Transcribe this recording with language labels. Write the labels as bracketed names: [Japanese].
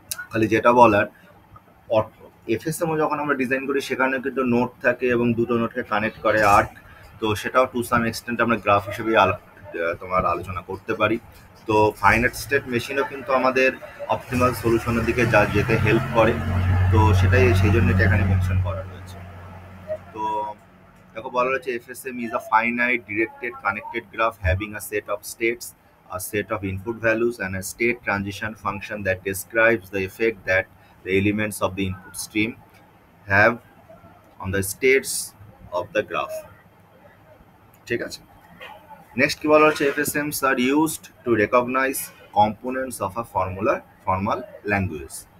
[Bangla] খালি যেটা বলার, এফএসএমও যখন আমরা ডিজাইন করি সেখানে কিন্তু নোট থাকে এবং দুটো নোটকে কানেক্ট করে আর্ক, তো সেটাও টু সাম এক্সটেন্ট আমরা গ্রাফ হিসেবে তোমার আলোচনা করতে পারি। তো ফাইনাইট স্টেট মেশিনও কিন্তু আমাদের অপটিমাল সলিউশনের দিকে যা যেতে হেল্প করে, তো সেটাই সেই জন্য এটা এখানে মেনশন করা রয়েছে। তো দেখো, বলা রয়েছে [English] FSM is a finite directed connected graph having a set of states, a set of input values, and a state transition function that describes the effect that the elements of the input stream have on the states of the graph. [Bangla] ঠিক আছে, next কি বলা হচ্ছে, [English] FSMs are used to recognize components of a formal language.